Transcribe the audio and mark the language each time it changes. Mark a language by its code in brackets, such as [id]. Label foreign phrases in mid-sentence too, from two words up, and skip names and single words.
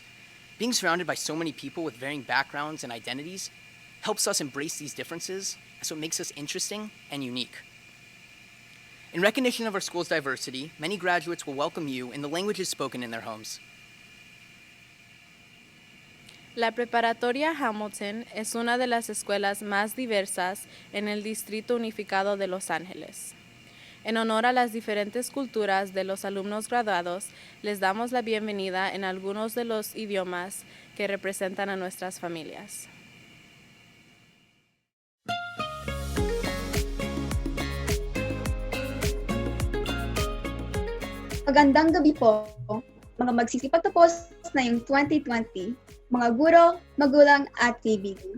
[en] Being surrounded by so many people with varying backgrounds and identities helps us embrace these differences as what makes us interesting and unique. In recognition of our school's diversity, many graduates will welcome you in the languages spoken in their homes. [es] La Preparatoria Hamilton es una de las escuelas más diversas en el Distrito Unificado de Los Ángeles. En honor a las diferentes culturas de los alumnos graduados, les damos la bienvenida en algunos de los idiomas que representan a nuestras familias. [tl] Magandang gabi po, mga magsisipagtapos na yung 2020, mga guro, magulang at kaibigan.